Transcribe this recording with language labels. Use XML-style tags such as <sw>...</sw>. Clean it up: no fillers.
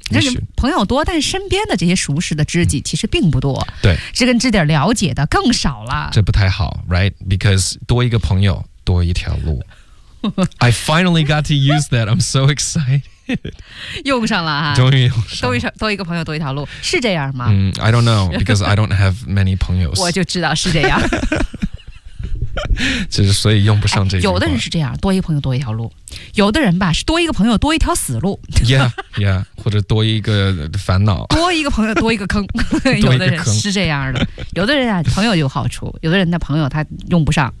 <zh>就是朋友多但身边的这些熟识的知己其实并不多对知根知底了解的更少了这不太好</zh> <en>Right Because</en> <zh>多一个朋友多一条路</zh> <en>I finally got to use that I'm so excited</en> <zh>用上了哈，终于用上了，多一个朋友多一条路，是这样吗？</zh> <en>I don't know because I don't have many</en> <zh>朋友。我就知道是这样，就是所以用不上这句话。有的人是这样，多一个朋友多一条路；有的人吧是多一个朋友多一条死路。 yeah， 或者多一个烦恼，多一个朋友多一个坑。有的人是这样的，有的人啊朋友有好处，有的人的朋友他用不上。</zh>